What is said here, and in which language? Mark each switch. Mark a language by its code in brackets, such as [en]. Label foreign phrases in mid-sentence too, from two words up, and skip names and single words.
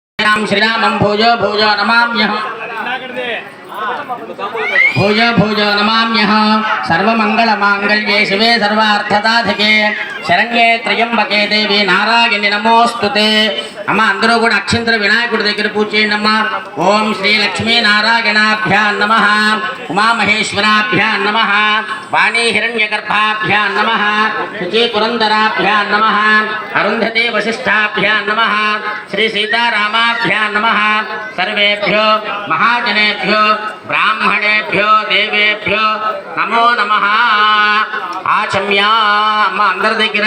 [sa] श्रीराम श्रीरामं भोजो भोजो नमाम्यहम् भोजो भोजो नमाम्यहम् सर्वमंगलमांगल्ये शिवे सर्वार्थसाधिके शरण्ये त्र्यंबके देवी नारायणि नमोस्तुते [te] అమ్మా అందరూ కూడా అక్షంతల వినాయకుడి దగ్గర పూజ చేయండి [sa] అమ్మా ఓం శ్రీ లక్ష్మీ నారాయణాభ్యాం నమః ఉమా మహేశ్వరాభ్యాం నమః వాణీ హిరణ్యగర్భాభ్యాం నమః శుచి పురందరాభ్యాం నమః అరుంధతే వశిష్ఠాభ్యాం నమః శ్రీ సీతారామాభ్యాం నమః సర్వేభ్యో మహాజనేభ్యో బ్రాహ్మణేభ్యో దేవేభ్యో నమో నమః ఆచమ్య [te] అమ్మ అందరి దగ్గర